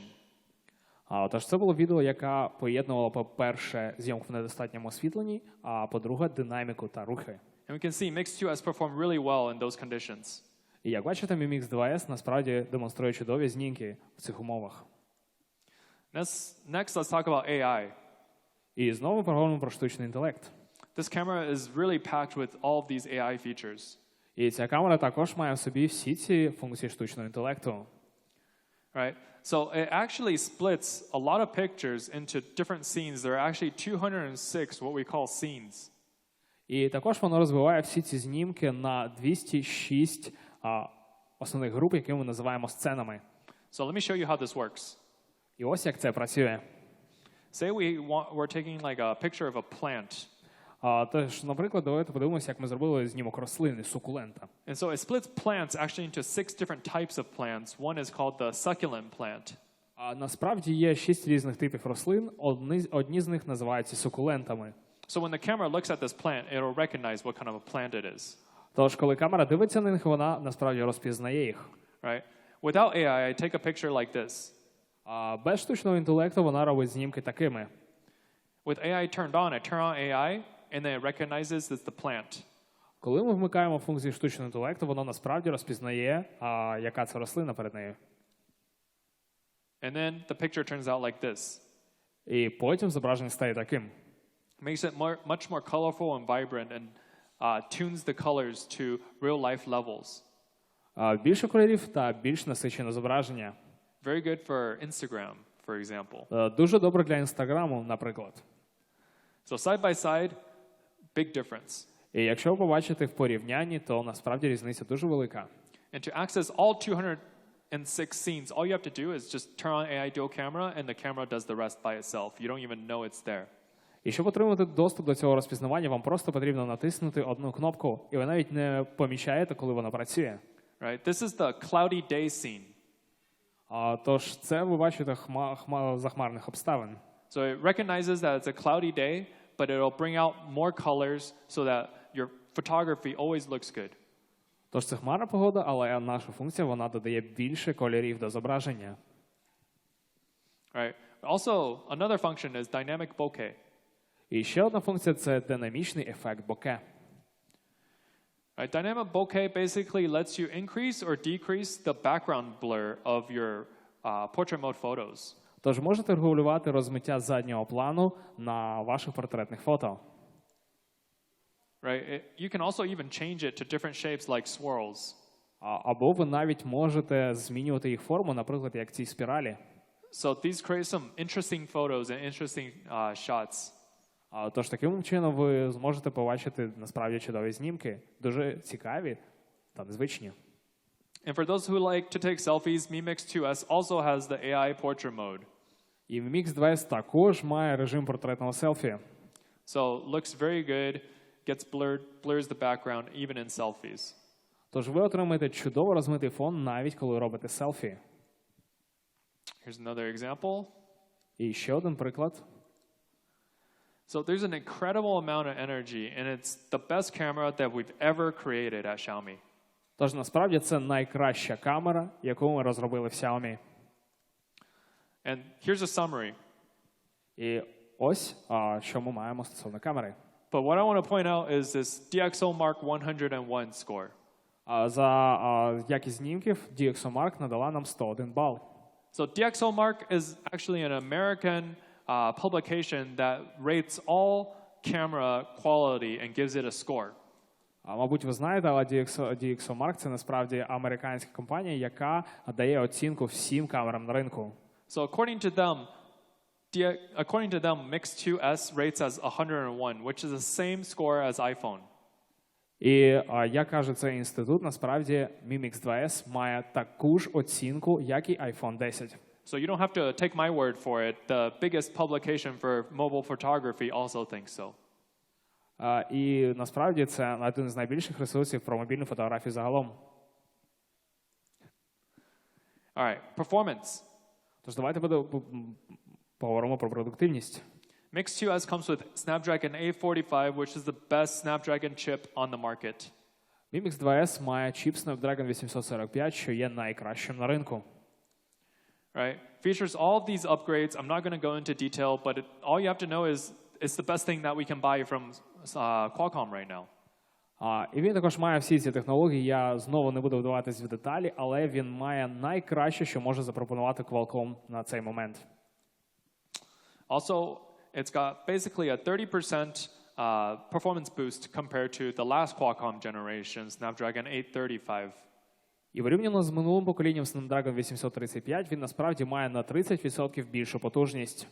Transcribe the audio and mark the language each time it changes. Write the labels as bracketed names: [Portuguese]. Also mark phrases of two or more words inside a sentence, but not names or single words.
[Ukrainian] Тож це було відео, яке поєднувало, по-перше, зйомку в недостатньому освітленні, а по-друге, динаміку та рухи. [English] And we can see Mix 2 has performed really well in those conditions. [Ukrainian] І як бачите, Mi Mix 2S насправді демонструє чудові знімки в цих умовах. [English] Next, let's talk about AI. [Ukrainian] І знову ми поговоримо про штучний інтелект. [English] This camera is really packed with all of these AI features. [Ukrainian] І ця камера також має в собі всі ці функції штучного інтелекту. [English] Right? So it actually splits a lot of pictures into different scenes. There are actually 206 what we call scenes. [Ukrainian] І також воно розвиває всі ці знімки на 206 основних груп, які ми називаємо сценами. [English] So let me show you how this works. [Ukrainian] І ось як це працює. [English] Say we're taking like a picture of a plant. [Ukrainian] Тож, наприклад, давайте подивимося, як ми зробили знімок рослини, сукулента. [English] And so it splits plants actually into 6 different types of plants. One is called the succulent plant. [Ukrainian] Насправді є 6 різних типів рослин, одні з них називаються сукулентами. [English] So when the camera looks at this plant, it'll recognize what kind of a plant it is. [Ukrainian] Тож, коли камера дивиться на них, вона насправді розпізнає їх. [English] Right? Without AI, I take a picture like this. [Ukrainian] Без штучного інтелекту вона робить знімки такими. [English] With AI turned on, I turn on AI, and then it recognizes it's the plant. [Ukrainian] Коли ми вмикаємо функцію штучного інтелекту, воно насправді розпізнає, яка це рослина перед нею. [English] And then the picture turns out like this. [Ukrainian] І потім зображення стає таким. [English] Makes it much more colorful and vibrant and tunes the colors to real-life levels. [Ukrainian] Більше кольорів та більш насичене зображення. [English] Very good for Instagram, for example. [Ukrainian] Дуже добре для Інстаграму, наприклад. [English] So side by side, big difference. [Ukrainian] І якщо ви побачите в порівнянні, то насправді різниця дуже велика. [English] And to access all 206 scenes, all you have to do is just turn on AI dual camera and the camera does the rest by itself. You don't even know it's there. [Ukrainian] І щоб отримати доступ до цього розпізнавання, вам просто потрібно натиснути одну кнопку, і ви навіть не помічаєте, коли вона працює. [English] Right? This is the cloudy day scene. [Ukrainian] Тож це ви бачите захмарних обставин. [English] So it recognizes that it's a cloudy day, but it'll bring out more colors so that your photography always looks good. [Ukrainian] Тож це хмарна погода, але наша функція, вона додає більше кольорів до зображення. [English] Right? Also, another function is dynamic bokeh. [Ukrainian] І ще одна функція – це динамічний ефект боке. [English] Right? Dynamic bokeh basically lets you increase or decrease the background blur of your portrait mode photos. [Ukrainian] Тож можете регулювати розмиття заднього плану на ваших портретних фото. [English] Right? You can also even change it to different shapes like swirls. [Ukrainian] Або ви навіть можете змінювати їх форму, наприклад, як ці спіралі. [English] So these create some interesting photos and interesting shots. [Ukrainian] Тож таким чином ви зможете побачити насправді чудові знімки, дуже цікаві та незвичні. [English] And for those who like to take selfies, Mi Mix 2S also has the AI portrait mode. [Ukrainian] І Mix 2S також має режим портретного селфі. [English] So looks very good, gets blurred, blurs the background even in selfies. [Ukrainian] Тож ви отримаєте чудово розмитий фон навіть коли робите селфі. [English] Here's another example. [Ukrainian] І ще один приклад. [English] So there's an incredible amount of energy, and it's the best camera that we've ever created at Xiaomi. [Ukrainian] Тож насправді це найкраща камера, яку ми розробили в Xiaomi. [English] And here's a summary. [Ukrainian] І ось, що ми маємо стосовно камери. [English] But what I want to point out is this DxOMark 101 score. [Ukrainian] За якість знімків DxOMark надала нам 101 бал. [English] So DxOMark is actually an American publication that rates all camera quality and gives it a score. [Ukrainian] Мабуть, ви знаєте, але DxOMark – це насправді американська компанія, яка дає оцінку всім камерам на ринку. [English] So according to them, Mix 2S rates as 101, which is the same score as iPhone. [Ukrainian] І, як каже цей інститут, насправді Mi Mix 2S має таку ж оцінку, як і iPhone 10. [English] So you don't have to take my word for it. The biggest publication for mobile photography also thinks so. [Ukrainian] І насправді це один з найбільших ресурсів про мобільну фотографію загалом. [English] All right, performance. [Ukrainian] Тож давайте поговоримо про продуктивність. [English] Mix 2S comes with Snapdragon 845, which is the best Snapdragon chip on the market. [Ukrainian] Mi Mix 2S має чіп Snapdragon 845, що є найкращим на ринку. [English] Right? Features all of these upgrades. I'm not going to go into detail, but all you have to know is it's the best thing that we can buy from Qualcomm right now. [Ukrainian] І він також має всі ці технології. Я знову не буду вдаватись в деталі, але він має найкраще, що може запропонувати Qualcomm на цей момент. [English] Also, it's got basically a 30% performance boost compared to the last Qualcomm generation, Snapdragon 835. [Ukrainian] І порівняно з минулим поколінням Snapdragon 835, він насправді має на 30% більшу потужність.